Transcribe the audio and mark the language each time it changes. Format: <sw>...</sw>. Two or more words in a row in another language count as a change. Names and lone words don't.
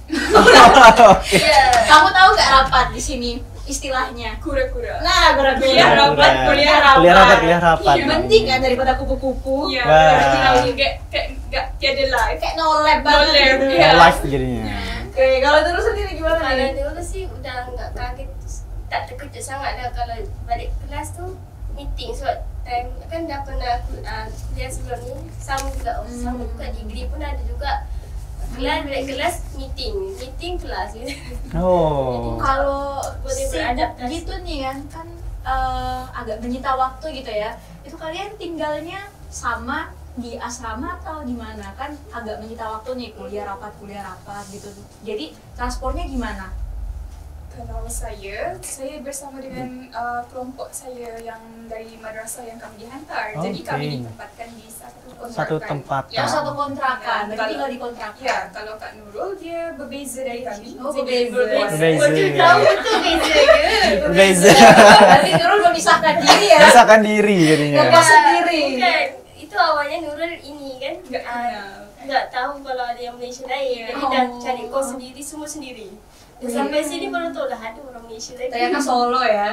<id>Kamu tahu nggak rapat di sini istilahnya? Kura-kura. Nah, Kuliah kuliah rapat, rapat. kuliah rapat. Kuliah rapat. Mending kan daripada kupu-kupu. Iya, Wah. berarti kayak nggak tiada live.</id> <en>Kayak no lab banget. No lab,</en> <id>gitu. iya. Live jadinya. Oke, kalau terus sendiri gimana Kalau nih? dulu sih udah nggak kaget,</id> <ms>tak terkejut sangat dah kalau balik kelas tu meeting sebab time kan dah pernah kuliah sebelum ni sama juga degree pun ada juga kelas balik kelas meeting kelas gitu.</ms> <id>Oh. Kalau Boleh sibuk beradaptasi. gitu nih kan agak menyita waktu gitu ya. Itu kalian tinggalnya sama di asrama atau di mana? Kan agak menyita waktu nih kuliah rapat gitu. Jadi transportnya gimana?</id> <ms>Kalau saya bersama dengan kelompok saya yang dari madrasah yang kami dihantar. Jadi</ms> <id>Oke.</id> <ms>kami ditempatkan di satu kontrakan. Satu tempat. Ya.</ms> <id>Oh, satu kontrakan. Berarti Kalau- tinggal di kontrakan.</id> <ms>Ya, kalau Kak Nurul dia berbeza dari kami.</ms> <id>Oh,</id> <ms>Jadi berbeza. Berbeza. Tahu betul bezanya. Beza.</ms> <id>Berarti Nurul memisahkan diri ya. Memisahkan diri jadinya. Ngegas sendiri. Bukan, itu awalnya Nurul ini kan Nggak kenal. nggak tahu kalau ada yang Malaysia lain. Jadi Oh.</id> <ms>dah cari kos sendiri, semua sendiri. Sampai sini baru tahu lah ada orang Malaysia lagi.</ms> <id>Ternyata Solo ya.</id>